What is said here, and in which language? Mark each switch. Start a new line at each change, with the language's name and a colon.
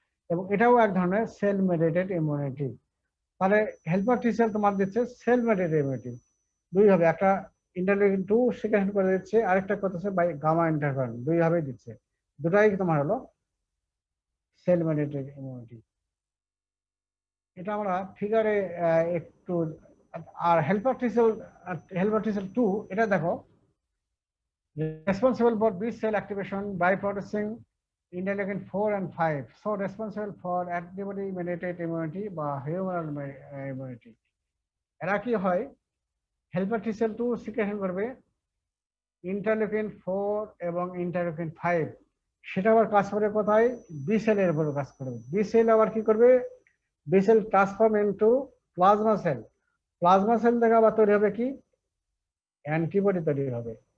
Bangla: এবং এটাও এক ধরনের সেল মেডিয়েটেড ইমিউনিটি। তাহলে হেল্পার টি সেল তোমার দিচ্ছে সেল মেডিয়েটেড ইমিউনিটি, দুই হবে, একটা ইন্টারলিউকিন 2 সিক্রেশন করে দিচ্ছে, আরেকটা করতেছে বাই গামা ইন্টারফেরন, দুই ভাবেই দিচ্ছে, দুটাই তোমার হলো সেল মেডিয়েটেড ইমিউনিটি। এটা আমরা ফিগারে একটু, আর হেল্পার টি সেল 2 এটা দেখো,
English: responsible for B cell activation by producing interleukin 4 and 5, so responsible for antibody mediated immunity
Bangla: বা
English: humoral immunity।
Bangla: এরা কি হয়, হেল্পার টি সেল 2 সিক্রেশন করবে ইন্টারলিউকিন 4 এবং ইন্টারলিউকিন 5, সেটা আবার কাজ করে কোথায়, বি সেলের উপর কাজ করবে। বি সেল আবার কি করবে, B cell transform into plasma sell, plasma sell থেকে আবার তৈরি হবে কি, অ্যান্টিবডি তৈরি হবে।